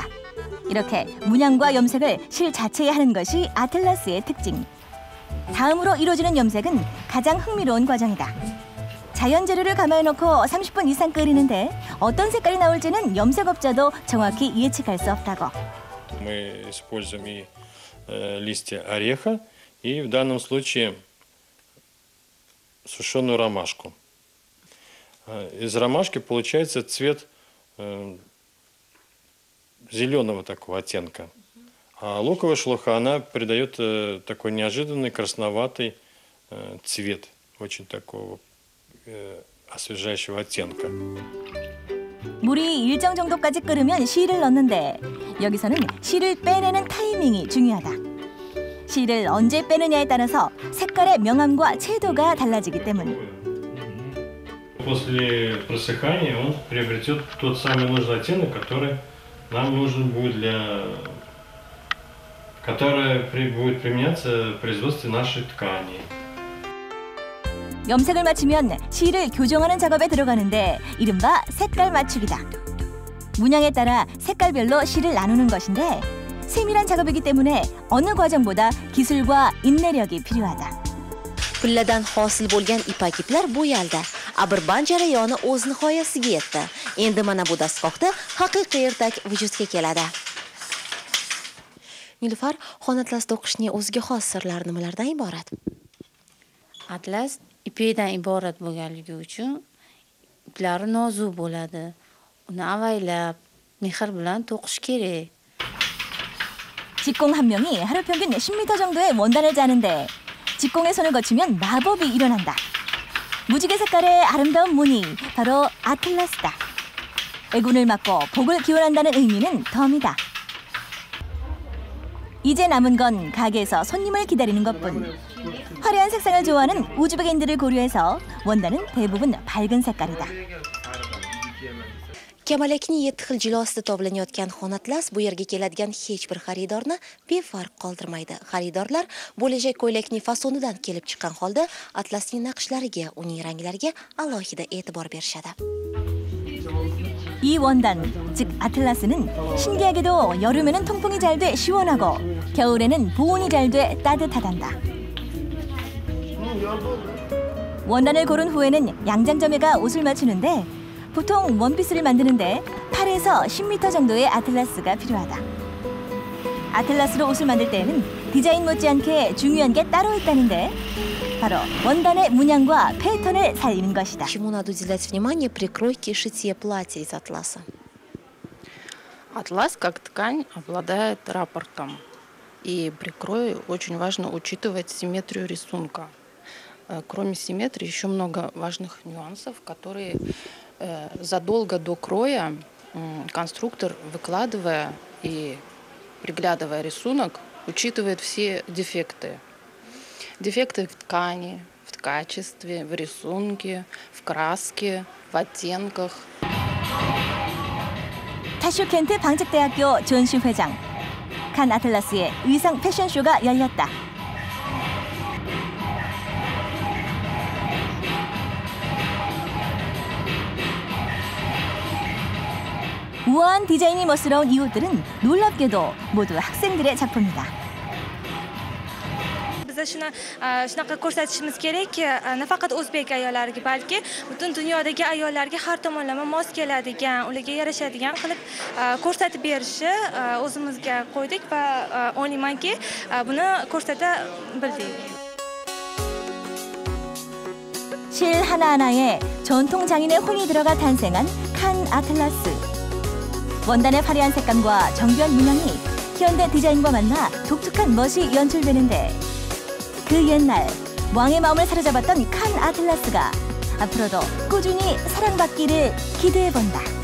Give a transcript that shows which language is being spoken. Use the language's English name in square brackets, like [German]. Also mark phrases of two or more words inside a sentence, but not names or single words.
[Korean] 이렇게 문양과 염색을 실 자체에 하는 것이 아틀라스의 특징. 다음으로 이루어지는 염색은 가장 흥미로운 과정이다. 자연 재료를 가마해놓고 30분 이상 끓이는데 어떤 색깔이 나올지는 염색업자도 정확히 예측할 수 없다고. [Russian] Мы используем и листья ореха, и в данном случае сушеную ромашку. Из ромашки получается цвет зеленого такого оттенка. А луковая шелуха, она придает такой неожиданный красноватый цвет, очень такого освежающего оттенка. [Korean] 물이 일정 정도까지 끓으면 실을 넣는데 여기서는 실을 빼내는 타이밍이 중요하다. 실을 언제 빼느냐에 따라서 색깔의 명암과 채도가 달라지기 때문. [Russian] После просыхания он приобретет тот самый нужный оттенок, который нам нужен будет который будет применяться в производстве нашей ткани. [Korean] 염색을 마치면 실을 교정하는 작업에 들어가는데 이른바 색깔 맞추기다. 문양에 따라 색깔별로 실을 나누는 것인데 세밀한 작업이기 때문에 어느 과정보다 기술과 인내력이 필요하다. [Uzbek] Pulladan hosil bo'lgan ipak iplar bo'yaldi. Abirband jarayoni o'z nihoyasiga yetdi. Endi mana bu dastgohda haqiqiy ertak vujudga keladi. Nilufar, xon atlasida o'qishning o'ziga xos sirlari nimalardan iborat? Atlas ipakdan iborat bo'lganligi uchun iplari nozik bo'ladi. Uni avaylab, mehr bilan to'qish kerak. [Korean] 직공 한 명이 하루 평균 10m 정도의 원단을 짜는데 직공의 손을 거치면 마법이 일어난다. 무지개 색깔의 아름다운 무늬, 바로 아틀라스다. 애군을 막고 복을 기원한다는 의미는 덤이다. 이제 남은 건 가게에서 손님을 기다리는 것뿐. 화려한 색상을 좋아하는 우즈베크인들을 고려해서 원단은 대부분 밝은 색깔이다. [Uzbek] Kamalakning 7 xil jilosida toblanayotgan xon atlas bu yerga keladigan hech bir xaridorni befarq qoldirmaydi. Xaridorlar bo'lajak ko'ylakning fasonidan kelib chiqqan holda atlasning naqshlariga, uning ranglariga alohida e'tibor berishadi. [Korean] 이 원단, 즉 아틀라스는 신기하게도 여름에는 통풍이 잘 돼 시원하고 겨울에는 보온이 잘 돼 따뜻하단다. 원단을 고른 후에는 양장점에가 옷을 맞추는데 보통 원피스를 만드는데 8에서 10m 정도의 아틀라스가 필요하다. 아틀라스로 옷을 만들 때에는 디자인 못지않게 중요한 게 따로 있다는데 바로 원단의 문양과 패턴을 살리는 것이다. [Russian] Чему надо уделять внимание при кройке и шитье платья из атласа? Атлас, как ткань, обладает раппортом. И при крое очень важно учитывать симметрию рисунка. Кроме симметрии, еще много важных нюансов, которые задолго до кроя конструктор, выкладывая и приглядывая рисунок, учитывает все дефекты. Дефекты в ткани, в качестве, в рисунке, в краске, в оттенках. [Korean] 타슈켄트 방책대학교 존시 회장. 칸 아틀라스의 의상 패션쇼가 열렸다. 우아한 디자인이 멋스러운 이 옷들은 놀랍게도 모두 학생들의 작품이다. [Uzbek] Biz shunaqa ko'rsatishimiz kerakki, nafaqat o'zbek ayollariga, balki butun dunyodagi ayollarga har tomonlama mos keladigan, ularga yarashadigan qilib ko'rsatib berishni o'zimizga qo'ydik va o'ylaymanki, buni ko'rsata bildik. [Korean] 실 하나하나에 전통 장인의 혼이 들어가 탄생한 칸 아틀라스. 원단의 화려한 색감과 정교한 문양이 현대 디자인과 만나 독특한 멋이 연출되는데 그 옛날 왕의 마음을 사로잡았던 칸 아틀라스가 앞으로도 꾸준히 사랑받기를 기대해본다.